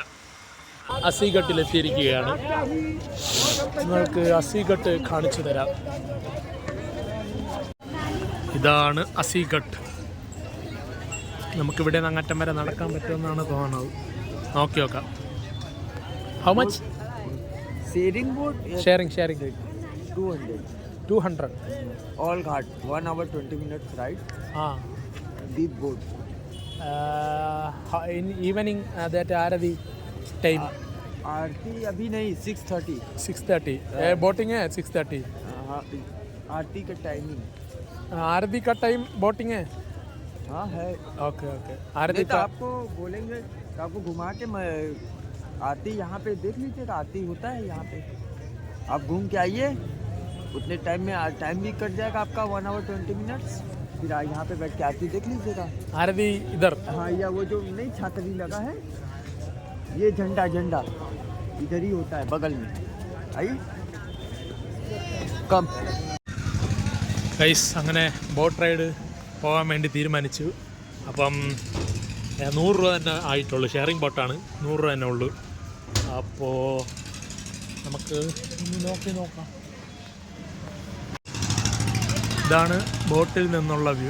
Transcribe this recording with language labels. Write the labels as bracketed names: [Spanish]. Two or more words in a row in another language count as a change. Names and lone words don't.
[Malayalam] അസിഘട്ടിലെത്തിയിരിക്കുകയാണ്. നിങ്ങൾക്ക് അസിഘട്ട് കാണിച്ചു തരാം. ഇതാണ് അസിഘട്ട്. നമുക്കിവിടെ നിന്ന് അങ്ങറ്റം വരെ നടക്കാൻ പറ്റുമെന്നാണ് തോന്നുന്നത്. നോക്കി നോക്കാം. [English] How much? Sharing 200 all ghat 1 hour 20 minutes ride. Deep boat. In evening that आरती time [Hindi] आरती अभी नहीं 6:30 बोटिंग है 6:30 हाँ आरती का टाइमिंग। आरती का टाइम बोटिंग है? हाँ है। [English] okay okay. [Hindi] आरती तो का आपको बोलेंगे तो आपको घुमा के मैं आरती यहाँ पे देख लीजिएगा, आरती होता है यहाँ पे, आप घूम के आइए। उतने टाइम में टाइम भी कट जाएगा आपका [English] 1 hour 20 minutes. [Hindi] फिर यहाँ पे बैठ के आरती देख लीजिएगा। आरती इधर? हाँ, या वो जो नहीं छतरी लगा है, ये झंडा इधर ही होता है बगल में। आइए कम। [Malayalam] ഗൈസ് അങ്ങനെ [English] boat ride [Malayalam] പോകാൻ വേണ്ടി തീരുമാനിച്ചു. അപ്പം 100 രൂപ തന്നെ ആയിട്ടുള്ളൂ. ഷെയറിംഗ് ബോട്ടാണ്, 100 രൂപ തന്നെ ഉള്ളൂ. അപ്പോൾ നമുക്ക് നോക്കാം. ഇതാണ് ബോട്ടിൽ നിന്നുള്ള വ്യൂ.